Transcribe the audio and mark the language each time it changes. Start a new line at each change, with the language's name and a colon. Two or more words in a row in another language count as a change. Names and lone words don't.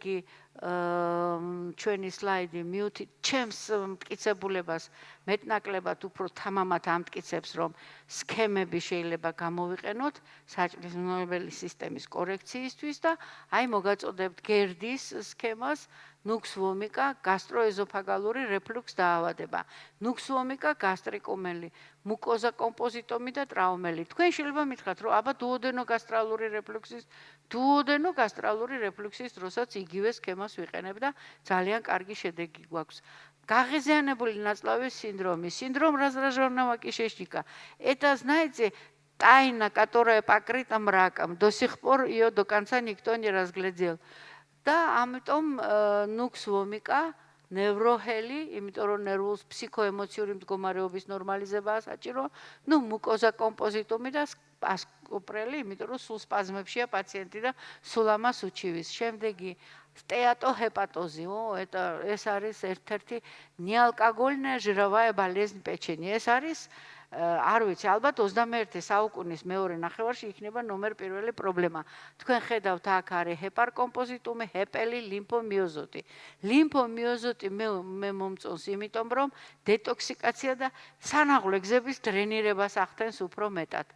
Georgian: შემდეგი ჩვენი სლაიდი მიუთით ჩემს მტკიცებულებას მეტნაკლებად უფრო თამამად ამტკიცებს, რომ სქემები შეიძლება გამოვიყენოთ საჭმლის მომნელებელი სისტემის კორექციისთვის და აი მოგაწოდებთ გერდის სქემას ნუქს ვომიკა გასტროეზოფაგალური რეფლუქს დაავადება, ნუქს ვომიკა გასტრიკუმელი, მუკოზა კომპოზიტომი და ტრაუმელი. თქვენ შეიძლება მითხრათ, რომ აბა დუოდენოგასტრალური რეფლუქსის დროსაც იგივე სქემას ვიყენებ და ძალიან карგი შედეგი გვაქვს. გაღიზიანებული ნაწლავის
Russian: синдром, синдром раздраженного кишечника. Это, знаете, тайна, которая покрыта мраком. До сих пор ее до конца никто не разглядел. Да,
Georgian: ამიტომ ნუქს ვომიკა ნევროჰელი, იმიტომ რომ ნერვულს ფსიქოემოციური მდგომარეობის ნორმალიზებაა საჭირო, მუკოზა კომპოზიტომი და ასკოპრელი, იმიტომ რომ სულ სპაზმებშია პაციენტი და სულ ამას უჩივის. შემდეგი სტეატოჰეპატოზი, ეს არის ერთ-ერთი
Russian: неалкогольная жировая болезнь печени.
Georgian: ეს არის არ ვიცი, ალბათ 21 საუკუნის მეორე ნახევარში იქნება ნომერ პირველი პრობლემა. თქვენ ხედავთ, აქ არის ჰეპარკომპოზიტუმი, ჰეპელი, ლიმფომიოზოტი. ლიმფომიოზოტი მე მომწონს, იმიტომ რომ დეტოქსიკაცია და სანაღვლე გზების დრენირებას ახდენს უფრო მეტად.